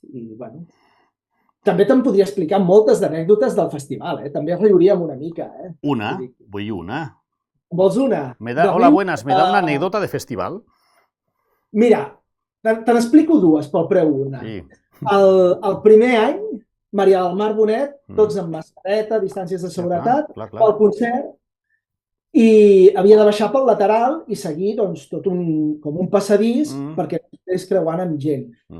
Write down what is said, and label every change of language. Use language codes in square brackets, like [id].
[ca] I, també te'n podria explicar moltes d'anècdotes del festival, també riuríem una mica. Vull una. Vols una? [es] Hola, buenas, ¿me da una anécdota de festival? [ca] Mira, te n'explico dues pel preu una. El primer any, Maria del Mar Bonet, tots amb mascareta, distàncies de seguretat, pel concert, i havia de baixar pel lateral i seguir tot com un passadís perquè estigués creuant amb gent.